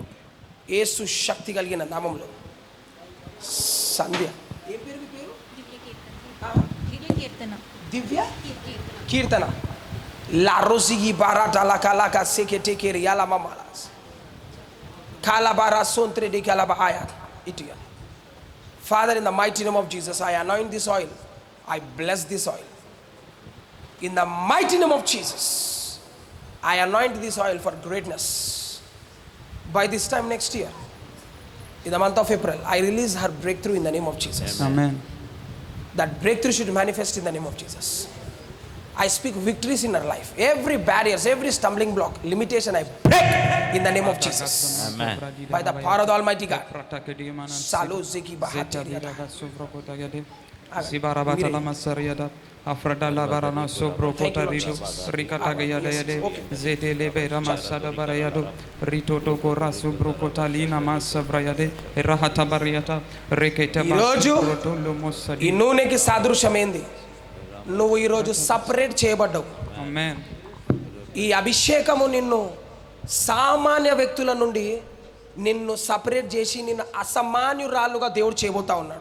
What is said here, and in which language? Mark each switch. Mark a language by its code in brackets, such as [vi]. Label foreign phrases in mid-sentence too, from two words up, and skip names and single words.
[te] యేసు శక్తి కలిగిన నామంలో. సంధ్య. ఏ పేరు మీ పేరు? దివ్య కీర్తన. లా రోసిగి బారాటా లా కాలాకా సెకెటే కేరి యాలా మమాలాస్ కాలాబారా సోంత్రే డి కాలాబా ఆయా ఇటియా. [en] Father, in the mighty name of Jesus, I anoint this oil. I bless this oil. In the mighty name of Jesus, I anoint this oil for greatness. By this time next year, in the month of April, I release her breakthrough in the name of Jesus. Amen. That breakthrough should manifest in the name of Jesus. I speak victories in our life. Every barriers, every stumbling block, limitation, I break in the name of Jesus. Amen. By the power of the Almighty God. Salu ziki bahatiriada. Sibarabatala Masariada, Afradala Barana Sobro Kotarido, Ricata Gayade, Zete Lebera Masada Barayado, Rito Tokora Subro Kotalina Massa Brayade, Rahata Bariata, Reketa [te] ఈరోజు Brotolo ఈ Mosadi. నూనెకి సాదృశ్యమైంది. నువ్వు ఈరోజు సపరేట్ చేయబడ్డావు. [en] Amen. [te] ఈ అభిషేకము నిన్ను సామాన్య వ్యక్తుల నుండి నిన్ను సపరేట్ చేసి నిన్ను అసామాన్యురాలుగా దేవుడు చేయబోతా ఉన్నాడు.